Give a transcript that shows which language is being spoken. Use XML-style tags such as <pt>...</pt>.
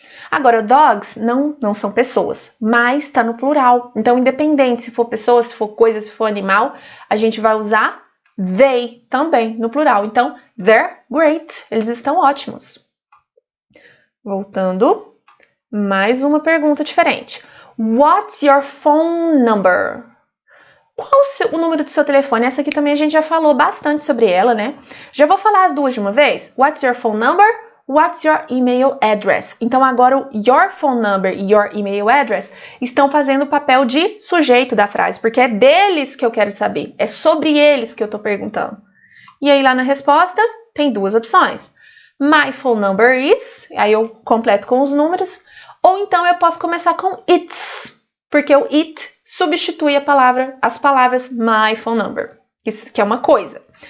<pt>Agora, dogs não são pessoas, mas está no plural. Então, independente se for pessoa, se for coisa, se for animal, a gente vai usar they também no plural. Então,</pt> <en>they're great.</en> <pt>Eles estão ótimos. Voltando, mais uma pergunta diferente.</pt> <en>What's your phone number?</en> <pt>Qual o número do seu telefone? Essa aqui também a gente já falou bastante sobre ela, né? Já vou falar as duas de uma vez.</pt> <en>What's your phone number? What's your email address?</en> <pt>Então, agora o</pt> <en>your phone number</en> <pt>e</pt> <en>your email address</en> <pt>estão fazendo o papel de sujeito da frase, porque é deles que eu quero saber. É sobre eles que eu estou perguntando. E aí, lá na resposta, tem duas opções.</pt> <en>My phone number is,</en> <pt>aí eu completo com os números, ou então eu posso começar com it's, porque o it substitui as palavras my phone number, que é uma coisa.</pt>